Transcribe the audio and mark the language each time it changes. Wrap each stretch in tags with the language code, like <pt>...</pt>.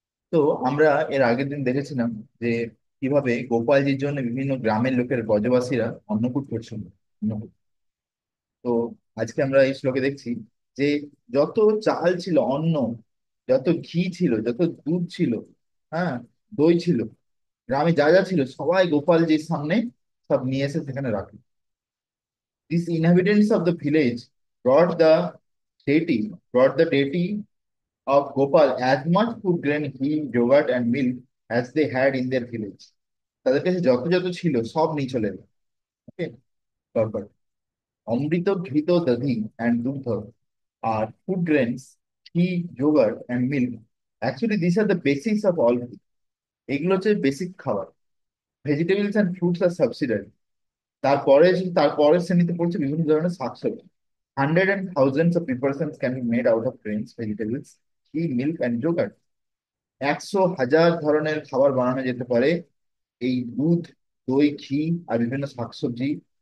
<bn>তো আমরা এর আগের দিন দেখেছিলাম যে কিভাবে গোপালজির জন্য বিভিন্ন গ্রামের লোকের ব্রজবাসীরা অন্নকূট করছিল। অন্নকূট। তো আজকে আমরা এই শ্লোকে দেখছি যে যত চাল ছিল, অন্ন, যত ঘি ছিল, যত দুধ ছিল, হ্যাঁ, দই ছিল, গ্রামে যা যা ছিল সবাই গোপালজির সামনে সব নিয়ে এসে সেখানে রাখলো।</bn> <en>These inhabitants of the village brought the brought the deity of Gopal as much food grain, ghee, yogurt, and milk as they had in their village.</en> <bn>তাদের কাছে যত যত ছিল সব নিয়ে চলে এলো।</bn> <en>okay, তারপর</en> <sa>অমৃত ঘৃত দধি</sa> <en>And দুগ্ধ আর food grains, ঘি, yogurt and milk. Actually, these are the basics of all food.</en> <bn>এগুলো হচ্ছে বেসিক খাবার।</bn> <en>Vegetables and fruits আর subsidiary.</en> <bn>তারপরে তারপরের শ্রেণীতে পড়ছে বিভিন্ন ধরনের শাকসবজি।</bn> <en>Hundred and thousands of preparations can be made out of grains, vegetables, ghee, milk and yoghurt.</en> <bn>100,000 ধরনের খাবার বানানো যেতে পারে এই দুধ, দই, ঘি আর বিভিন্ন শাকসবজি।</bn>